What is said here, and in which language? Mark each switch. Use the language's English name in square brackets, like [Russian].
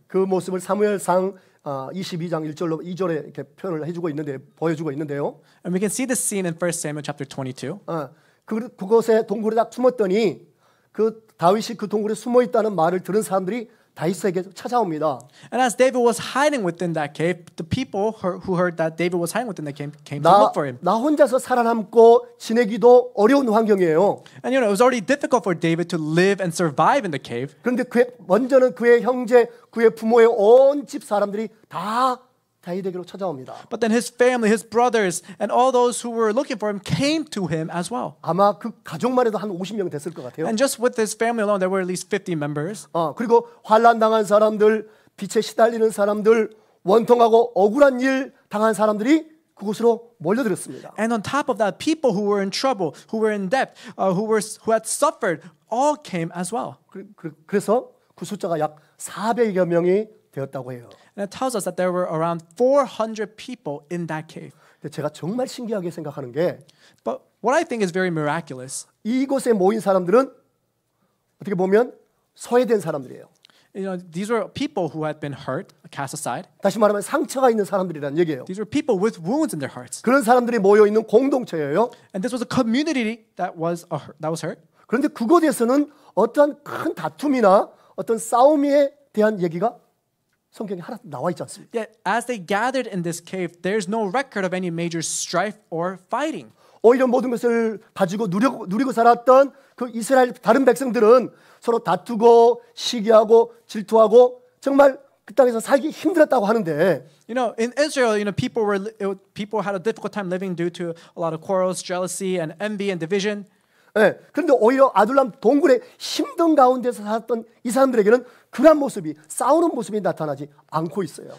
[Korean] 그 모습을 사무엘상 22장 1절로 2절에 이렇게 표현을 해주고 있는데 보여주고 있는데요. [English] And we can see this scene in 1 Samuel chapter 22. [Korean] 그곳에 동굴에 딱 숨었더니 그 다윗이 그 동굴에 숨어 있다는 말을 들은 사람들이 다윗에게 찾아옵니다. [English] And as David was hiding within that cave, the people who heard that David was hiding within the cave came to look for him. [Korean] 나 혼자서 살아남고 지내기도 어려운 환경이에요. [English] And it was already difficult for David to live and survive in the cave. [Korean] 그런데 먼저는 그의 형제, 그의 부모의 온 집 사람들이 다 다윗에게로 찾아옵니다. [English] But then his family, his brothers, and all those who were looking for him came to him as well. [Korean] 아마 그 가족만 해도 한 50명 됐을 것 같아요. [English] And just with his family alone, there were at least 50 members. [Korean] 그리고 환난 당한 사람들, 빛에 시달리는 사람들, 원통하고 억울한 일 당한 사람들이 그곳으로 몰려들었습니다. [English] And on top of that, people who were in trouble, who were in debt, who had suffered, all came as well. [Korean] 그래서 그 숫자가 약 400여 명이 되었다고 해요. [English] And it tells us that there were around 400 people in that cave. [Korean] 제가 정말 신기하게 생각하는 게 [English] But what I think is very miraculous [Korean] 이곳에 모인 사람들은 어떻게 보면 소외된 사람들이에요. [English] You know, these were people who had been hurt, cast aside. [Korean] 다시 말하면 상처가 있는 사람들이란 얘기예요. [English] These were people with wounds in their hearts. [Korean] 그런 사람들이 모여 있는 공동체예요. [English] And this was a community that was hurt. [Korean] 그런데 그곳에서는 어떠한 큰 다툼이나 어떤 싸움에 대한 얘기가 성경에 하나 나와 있지 않습니다. [English] Yet, as they gathered in this cave, there's no record of any major strife or fighting. [Korean] 오히려 모든 것을 가지고 누리고 살았던 그 이스라엘 다른 백성들은 서로 다투고 시기하고 질투하고 정말 그 땅에서 살기 힘들었다고 하는데, [English] You know, in Israel, you know, people had a difficult time living due to a lot of quarrels, jealousy, and envy and division. [Korean] 예, 그런데 오히려 아둘람 동굴의 힘든 가운데서 살았던 이 사람들에게는 그런 모습이 싸우는 모습이 나타나지 않고 있어요.